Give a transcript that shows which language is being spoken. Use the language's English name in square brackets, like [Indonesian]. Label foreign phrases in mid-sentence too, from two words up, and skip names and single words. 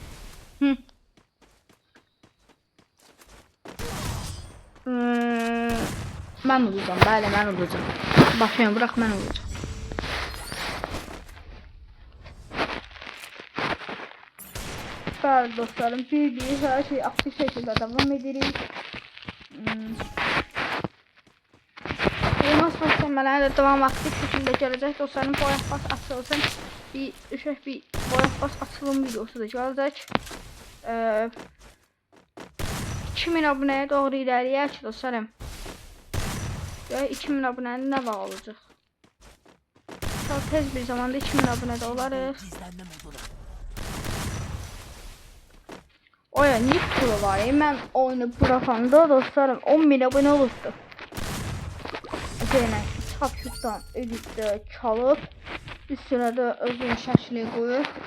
[Azerbaijani] Mən udacam. Bəli, mən udacam. [Turkish] Baxıyorum, bırax [Azerbaijani] mən udacam. Bəli dostlarım, bir hər şey aktif şəkildə davam edirik. [Turkish] Elmas başlamaları da devam aktif şekilde gelecek dostlarım. Boyak bas açılsın. Bir boyak bas açılım videosu da gelecek. 2000 aboneye doğru ilerleyək dostlarım. [Azerbaijani] 2000 abonənin nə vaxt olacaq? Çok tez bir zamanda 2000 abonədə olarıq. [Turkish] Oya niye pro var? [Azerbaijani] Mən oyunu bırakanda dostlarım 10.000 abone olurdu. Yenə çapşıqdan editdə çalıb üstünə də özünün şəklini qoyub.